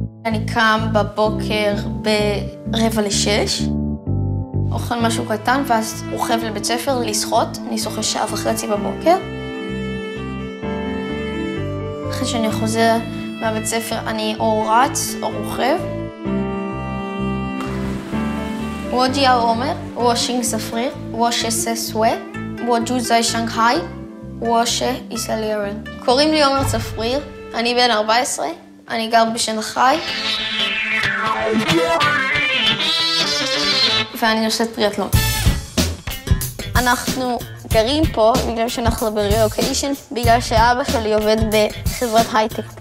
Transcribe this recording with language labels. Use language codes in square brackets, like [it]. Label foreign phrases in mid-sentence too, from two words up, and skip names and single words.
[he] אני קם בבוקר ב5:45, אוכל משהו קטן, ואז רוכב לבית ספר לשחות. אני שוחה 1.5 שעות בבוקר. אחרי שאני חוזר מהבית ספר, אני או רץ או רוכב. [zh] 我叫Omer, 我姓 ספריר, 我16 我住在 שנגחאי, 我是 ישראלי. [he] קוראים לי עומר ספריר, אני בן 14, אני גר בשנגחאי. ואני עושה טריאתלון. אנחנו גרים פה בגלל שאנחנו ברילוקיישן, בגלל שאבא שלי עובד בחברת הייטק פה.